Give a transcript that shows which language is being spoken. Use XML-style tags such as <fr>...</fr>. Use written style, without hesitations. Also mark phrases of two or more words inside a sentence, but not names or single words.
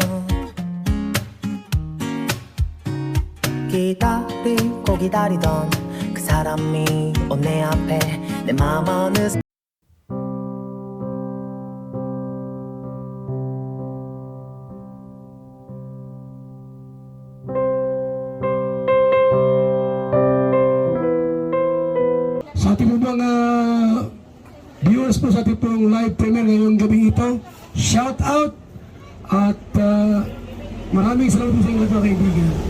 <ko>기다리고 기다리던 그 사람이 온 내 앞에 내 맘 어느새</ko> <tl>Sa ating mga viewers po sa ating pong</tl> <en>live premiere</en> <tl>ngayong gabi ito,</tl> <en>shout out</en> <tl>at maraming salamat po sa inyo mga kaibigan.</tl>